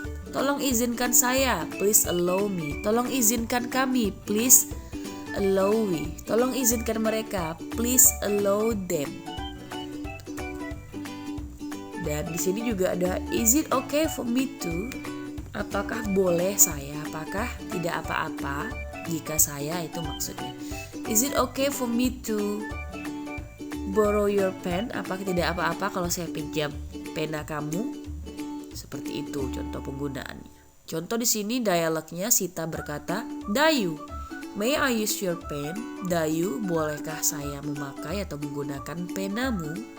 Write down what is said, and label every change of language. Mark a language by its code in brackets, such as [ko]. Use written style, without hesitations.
[id] Tolong izinkan saya, [en] please allow me. [id] Tolong izinkan kami, [en] please allow we. [id] Tolong izinkan mereka, [en] please allow them. [id] Dan di sini juga ada [en] is it okay for me to? [id] Apakah boleh saya? Apakah tidak apa-apa jika saya, itu maksudnya. [en] Is it okay for me to borrow your pen? [id] Apakah tidak apa-apa kalau saya pinjam pena kamu? Seperti itu contoh penggunaannya. Contoh di sini dialognya, Sita berkata, Dayu, [en] may I use your pen? [id] Dayu, bolehkah saya memakai atau menggunakan penamu?